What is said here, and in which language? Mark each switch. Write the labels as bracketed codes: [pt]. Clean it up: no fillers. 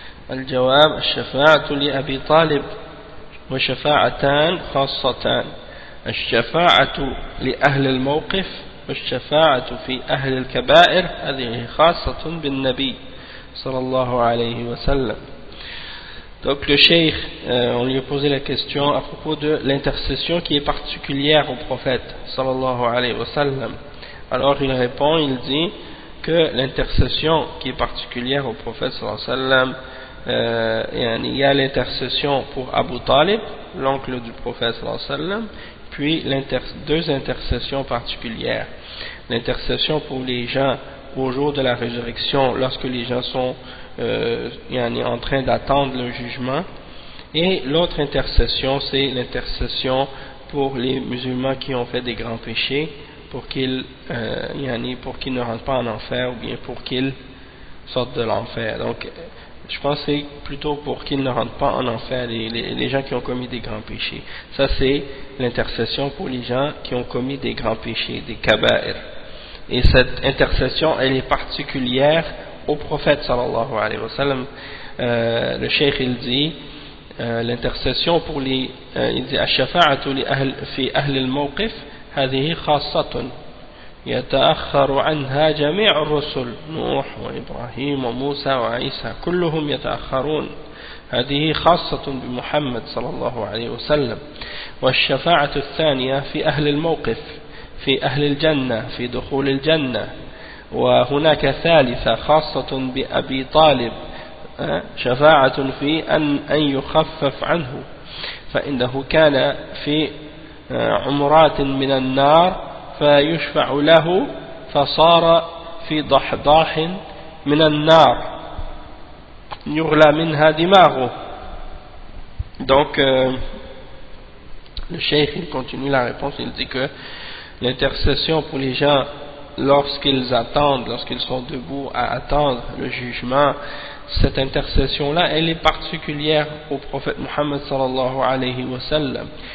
[ar] الجواب الشفاعة لأبي طالب وشفاعتان خاصتان، الشفاعة لأهل الموقف والشفاعة في أهل الكبائر هذه خاصة بالنبي صلى الله عليه وسلم. [fr] Donc le cheikh, on lui a posé la question à propos de l'intercession qui est particulière au prophète sallallahu alayhi wa sallam. Alors il répond, il dit que l'intercession qui est particulière au prophète sallallahu alayhi wa sallam, il y a l'intercession pour Abu Talib, l'oncle du prophète sallallahu alayhi wa sallam, puis deux intercessions particulières. L'intercession pour les gens au jour de la résurrection, lorsque les gens sont en train d'attendre le jugement, et l'autre intercession, c'est l'intercession pour les musulmans qui ont fait des grands péchés, pour qu'ils ne rentrent pas en enfer, ou bien pour qu'ils sortent de l'enfer. Donc je pense que c'est plutôt pour qu'ils ne rentrent pas en enfer, les gens qui ont commis des grands péchés. Ça c'est l'intercession pour les gens qui ont commis des grands péchés, des kaba'ir. Et cette intercession, elle est particulière au prophète sallallahu alayhi wa sallam. Le cheikh il dit [ar] l'intercession pour les il dit الشفاعة في أهل الموقف هذه خاصة يتأخر عنها جميع الرسل نوح وإبراهيم وموسى وعيسى كلهم يتأخرون، هذه خاصة بمحمد صلى الله عليه وسلم. والشفاعة الثانية في أهل الموقف في أهل الجنة في دخول الجنة. وهناك ثالثة خاصة بأبي طالب شفاعة في أن يخفف عنه فإنه كان في عمرات من النار فيشفع له فصار في ضحضاح من النار يغلى منها دماغه. [fr] Donc le cheikh il continue la réponse, il dit que l'intercession pour les gens lorsqu'ils sont debout à attendre le jugement, cette intercession-là, elle est particulière au prophète Muhammad sallallahu alayhi wa sallam.